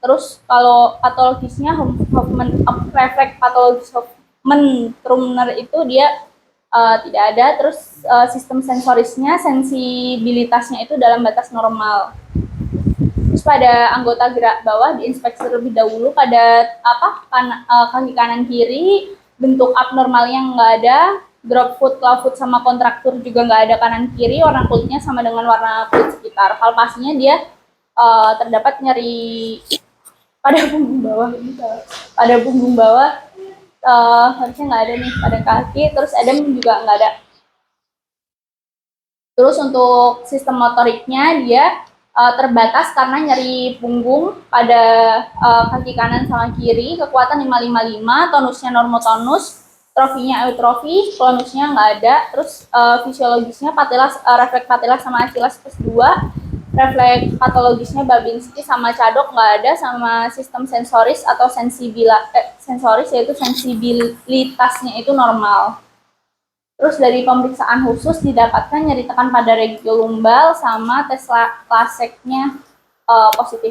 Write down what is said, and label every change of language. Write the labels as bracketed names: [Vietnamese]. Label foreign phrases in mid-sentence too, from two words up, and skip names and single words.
[Indonesian] Terus kalau patologisnya refleks patologis Hoffmann-Trumner itu dia tidak ada. Terus sistem sensorisnya, sensibilitasnya itu dalam batas normal. Terus pada anggota gerak bawah diinspeksi terlebih dahulu pada kaki kanan kiri, bentuk abnormal yang nggak ada, [English] drop foot, claw foot [Indonesian] sama kontraktur juga nggak ada kanan kiri, warna kulitnya sama dengan warna kulit sekitar. Palpasinya dia terdapat nyeri pada punggung bawah, harusnya nggak ada nih pada kaki. Terus edem juga nggak ada. Terus untuk sistem motoriknya dia terbatas karena nyeri punggung pada kaki kanan sama kiri, kekuatan 5-5-5, tonusnya normotonus, trofinya eutrofi, klonusnya nggak ada. Terus fisiologisnya refleks patelas sama achilas plus 2, refleks patologisnya Babinski sama Cadok nggak ada, sama sistem sensoris atau sensoris yaitu sensibilitasnya itu normal. Terus dari pemeriksaan khusus didapatkan nyeri tekan pada regiolumbal sama tes Laseknya positif.